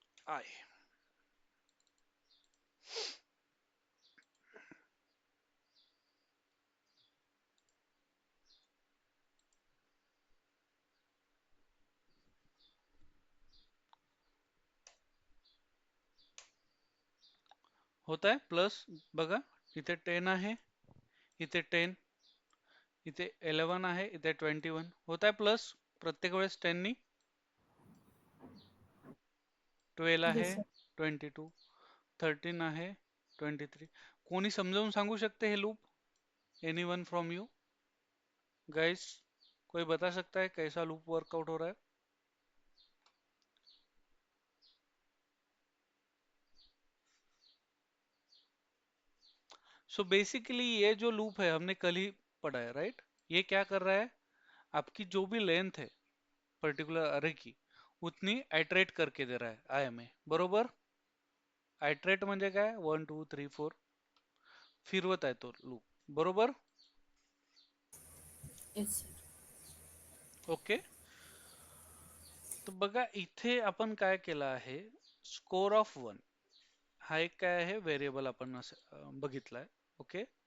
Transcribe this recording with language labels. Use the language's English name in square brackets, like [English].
[Marathi] I होत आहे plus, बघा इथे 10 आहे, इथे 10, इथे 11 आहे, इथे 21 होत आहे प्लस प्रत्येक वेळेस 10 नी. 12 आहे, [English] Yes, sir. [Marathi] 22, 13 आहे, 23. कोणी समजावून सांगू शकते हे loop? [English] anyone from you guys, [Hindi] कोई बता सकता है कैसा लूप वर्कआउट हो रहा है? सो बेसिकली ये जो लूप है हमने कल ही पढ़ा है, राइट? ये क्या कर रहा है, आपकी जो भी लेंथ है पर्टिकुलर अरे की उतनी आयट्रेट करके दे रहा है आय में, [Marathi] बरोबर? आयट्रेट म्हणजे काय, 1 2 3 4 फिरवत आहे तो लूप, बरोबर? [English] Yes sir. Okay. [Marathi] तर बघा इथे आपण काय केलं आहे, स्कोर ऑफ 1 हा एक काय आहे व्हेरिएबल आपण बघितलाय. ओके.